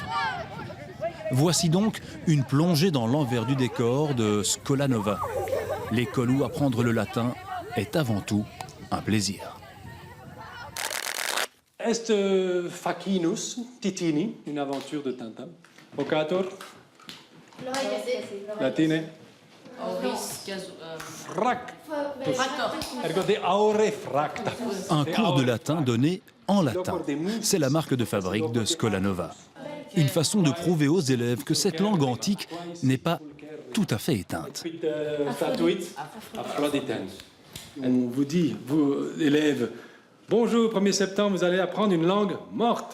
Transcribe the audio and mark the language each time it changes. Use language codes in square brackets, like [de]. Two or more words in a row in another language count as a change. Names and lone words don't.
[fr] Voici donc une plongée dans l'envers du décor de Scola Nova, l'école où apprendre le latin est avant tout un plaisir. [la] Est Facinus Titini, [fr] une aventure de Tintin. [la] Vocator. Latine. Ergo de aure fracta. [fr] Un cours de latin donné en latin. C'est la marque de fabrique de Scola Nova. Une façon de prouver aux élèves que cette langue antique n'est pas tout à fait éteinte. On vous dit, vous, élèves, bonjour, 1er septembre, vous allez apprendre une langue morte.